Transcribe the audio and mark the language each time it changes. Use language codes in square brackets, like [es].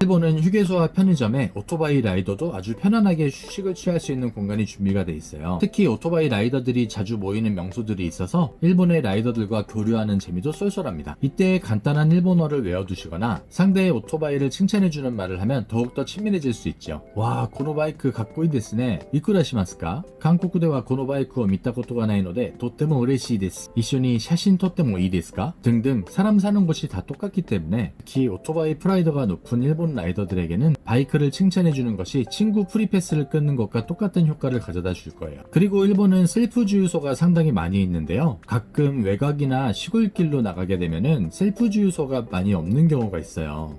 [ko] 일본은 휴게소와 편의점에 오토바이 라이더도 아주 편안하게 휴식을 취할 수 있는 공간이 준비가 돼 있어요. 특히 오토바이 라이더들이 자주 모이는 명소들이 있어서 일본의 라이더들과 교류하는 재미도 쏠쏠합니다. 이때 간단한 일본어를 외워두시거나 상대의 오토바이를 칭찬해주는 말을 하면 더욱더 친밀해질 수 있죠. 와, [ja] このバイクかっこいいですね。いくらしますか？韓国ではこのバイクを見たことがないのでとっても嬉しいです。一緒に写真撮ってもいいですか? [ko] 등등 사람 사는 곳이 다 똑같기 때문에 특히 오토바이 프라이더가 높은 일본 라이더들에게는 바이크를 칭찬해주는 것이 친구 프리패스를 끊는 것과 똑같은 효과를 가져다 줄 거예요. 그리고 일본은 셀프 주유소가 상당히 많이 있는데요. 가끔 외곽이나 시골길로 나가게 되면은 셀프 주유소가 많이 없는 경우가 있어요.